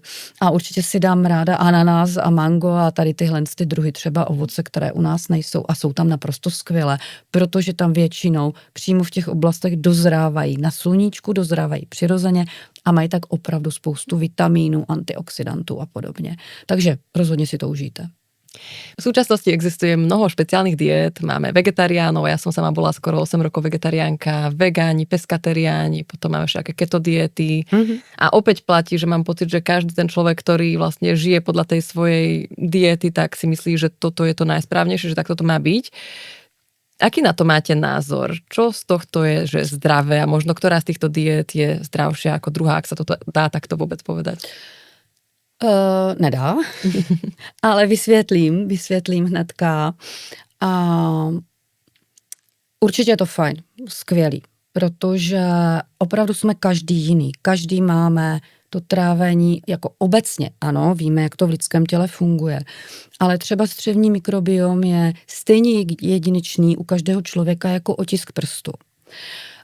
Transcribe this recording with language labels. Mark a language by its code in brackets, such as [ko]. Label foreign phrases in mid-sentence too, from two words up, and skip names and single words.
[cs] A určitě si dám ráda ananas a mango a tady tyhle ty druhy třeba ovoce, které u nás nejsou a jsou tam naprosto skvělé, protože tam většinou přímo v těch oblastech dozrávají na sluníčku, dozrávají přirozeně a mají tak opravdu spoustu vitamínů, antioxidantů a podobně. Takže rozhodně si to užijte. [sk] V súčasnosti existuje mnoho špeciálnych diét, máme vegetariánov, ja som sama bola skoro 8 rokov vegetariánka, vegáni, peskateriáni, potom máme všaké keto diety a opäť platí, že mám pocit, že každý ten človek, ktorý vlastne žije podľa tej svojej diety, tak si myslí, že toto je to najsprávnejšie, že takto to má byť. Aký na to máte názor? Čo z tohto je, že zdravé a možno ktorá z týchto diét je zdravšia ako druhá, ak sa to dá takto vôbec povedať? [cs] Nedá, ale vysvětlím hnedka. Určitě je to fajn, skvělý, protože opravdu jsme každý jiný, každý máme to trávení jako obecně, ano, víme, jak to v lidském těle funguje, ale třeba střevní mikrobiom je stejně jedinečný u každého člověka jako otisk prstu.